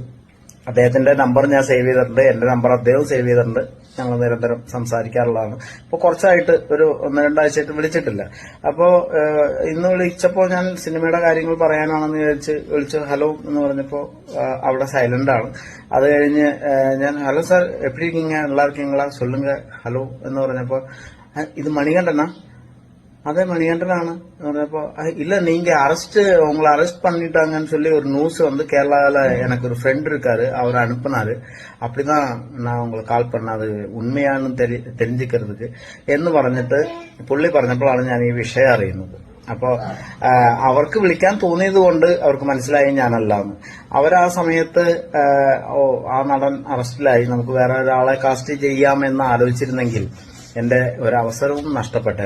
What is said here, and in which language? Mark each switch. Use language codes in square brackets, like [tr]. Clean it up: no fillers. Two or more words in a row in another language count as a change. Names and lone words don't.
[ml] അദ്ദേഹത്തിന്റെ നമ്പർ ഞാൻ സേവ് ചെയ്തിട്ടുണ്ട്, എന്റെ നമ്പർ അദ്ദേഹം സേവ് ചെയ്തിട്ടുണ്ട്. ഞങ്ങൾ നിരന്തരം സംസാരിക്കാറുള്ളതാണ്. ഇപ്പൊ കുറച്ചായിട്ട് ഒരു 1-2 ആഴ്ചയായിട്ട് വിളിച്ചിട്ടില്ല. അപ്പോ ഇന്ന് വിളിച്ചപ്പോ ഞാൻ സിനിമയുടെ കാര്യങ്ങൾ പറയാനാണെന്ന് വിളിച്ചു. ഹലോ എന്ന് പറഞ്ഞപ്പോ അവിടെ സൈലന്റ് ആണ്. അത് കഴിഞ്ഞ് ഞാൻ ഹലോ സാർ [ta] எப்பி இருக்கீங்க, நல்லா இருக்கீங்களா, சொல்லுங்க [ml] ഹലോ എന്ന് പറഞ്ഞപ്പോ ഇത് മണികണ്ഠനാ? [ta] அதே மணிகண்டனானு പറഞ്ഞപ്പോ இல்ல நீங்க உங்களை அரெஸ்ட் பண்ணிட்டாங்கன்னு சொல்லி ஒரு நியூஸ் வந்து கேரளால எனக்கு ஒரு ஃப்ரெண்ட் இருக்காரு, அவர் அனுப்புனாரு. அப்படிதான் நான் உங்களுக்கு கால் பண்ண, [ml] അത് ഉണ്മയാണെന്ന് தெரிஞ்சுக்கிறதுக்கு എന്ന് പറഞ്ഞിട്ട് പുള്ളി പറഞ്ഞപ്പോഴാണ് ഞാൻ ഈ വിഷയം അറിയുന്നത്. അപ്പോ അവർക്ക് വിളിക്കാൻ തോന്നിയത് കൊണ്ട് അവർക്ക് മനസ്സിലായി ഞാനല്ലാന്ന്. അവരാ സമയത്ത് ആ നടൻ അറസ്റ്റിലായി, നമുക്ക് വേറെ ഒരാളെ കാസ്റ്റ് ചെയ്യാമെന്ന് ആലോചിച്ചിരുന്നെങ്കിൽ എന്റെ ഒരവസരവും നഷ്ടപ്പെട്ടേനെ.